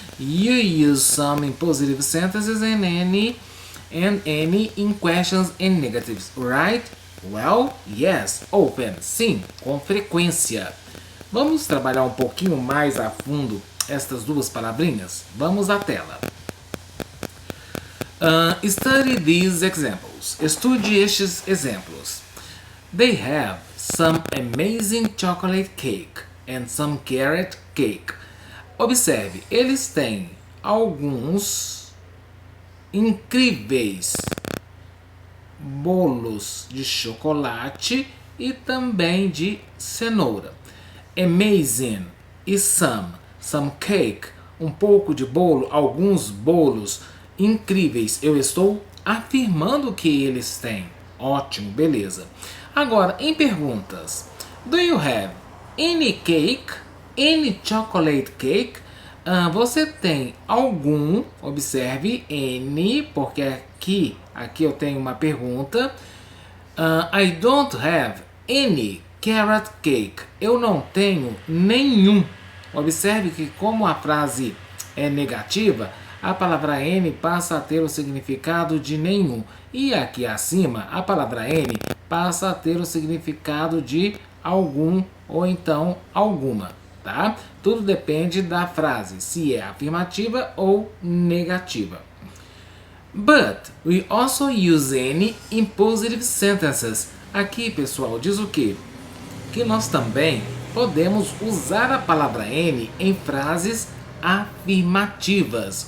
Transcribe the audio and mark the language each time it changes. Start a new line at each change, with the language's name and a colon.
English: You use some in positive sentences and any in questions and negatives, right? Well, yes.
Portuguese: Open, sim, com frequência. Vamos trabalhar um pouquinho mais a fundo estas duas palavrinhas? Vamos à tela.
English: Study these examples.
Portuguese: Estude estes exemplos.
English: They have some amazing chocolate cake and some carrot cake.
Portuguese: Observe, eles têm alguns incríveis bolos de chocolate e também de cenoura. Amazing e some cake, um pouco de bolo, alguns bolos incríveis. Eu estou afirmando que eles têm. Ótimo, beleza. Agora, em perguntas.
English: Do you have any cake? Any chocolate cake?
Portuguese: Você tem algum? Observe, any, porque aqui eu tenho uma pergunta.
English: I don't have any carrot cake.
Portuguese: Eu não tenho nenhum. Observe que como a frase é negativa, a palavra any passa a ter o significado de nenhum. E aqui acima, a palavra any passa a ter o significado de algum ou então alguma, tá? Tudo depende da frase, se é afirmativa ou negativa.
English: But we also use any in positive sentences.
Portuguese: Aqui, pessoal, diz o quê? Que nós também podemos usar a palavra any em frases afirmativas.